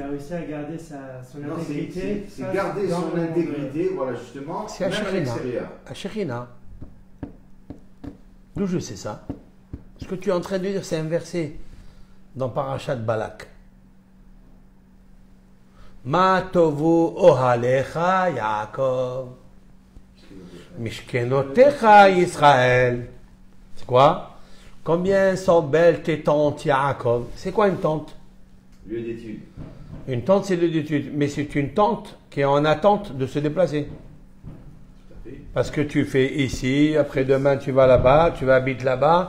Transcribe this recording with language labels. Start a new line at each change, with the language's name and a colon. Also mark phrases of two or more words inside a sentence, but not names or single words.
French: Il a réussi à garder son intégrité. C'est garder son intégrité, voilà, justement, c'est même à l'extérieur. La Shekhinah. D'où je sais ça? Ce que tu es en train de dire, c'est un verset dans Parashat Balak.
Hebrew: מה טובו אהליך יעקב, משכנותיך ישראל.
French: C'est quoi? Combien sont belles tes tentes, Yaakov? C'est quoi une tente? Lieu d'étude. Une tente, c'est lieu d'étude. Mais c'est une tente qui est en attente de se déplacer. Tout à fait. Parce que tu fais ici, après-demain tu vas là-bas, tu vas habiter là-bas.